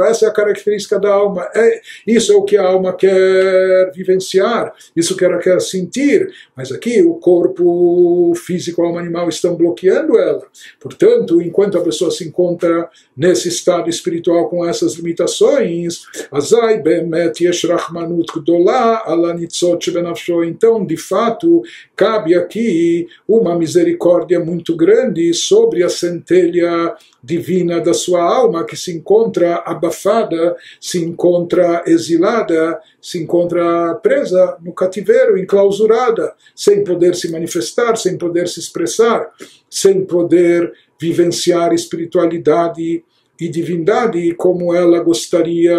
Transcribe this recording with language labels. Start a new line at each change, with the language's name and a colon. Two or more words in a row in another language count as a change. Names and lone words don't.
Portuguese: Essa é a característica da alma. Isso é o que a alma quer vivenciar, isso que ela quer sentir. Mas aqui o corpo físico, a alma animal estão bloqueando ela. Portanto, enquanto a pessoa se encontra nesse estado espiritual com essas limitações,
Hebrew: אזי באמת יש רחמנות גדולה על ניצוץ שבנפשו.
Portuguese: Então, de fato, cabe aqui uma misericórdia muito grande sobre a centelha centelha divina da sua alma, que se encontra abafada, se encontra exilada, se encontra presa no cativeiro, enclausurada, sem poder se manifestar, sem poder se expressar, sem poder vivenciar espiritualidade e divindade como ela gostaria.